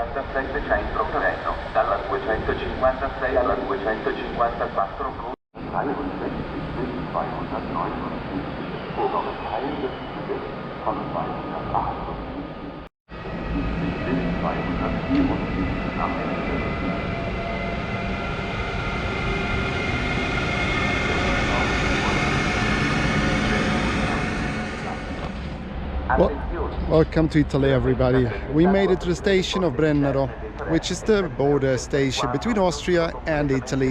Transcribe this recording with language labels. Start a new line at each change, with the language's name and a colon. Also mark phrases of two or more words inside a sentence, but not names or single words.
German: 17
Italian: centro Trento, dalla 256 alla 254 con 63
German: bis 259, obere Teil des Zuges von 278 bis 274 am Ende.
English: Welcome to Italy, everybody. We made it to the station of Brenner, which is the border station between Austria and Italy.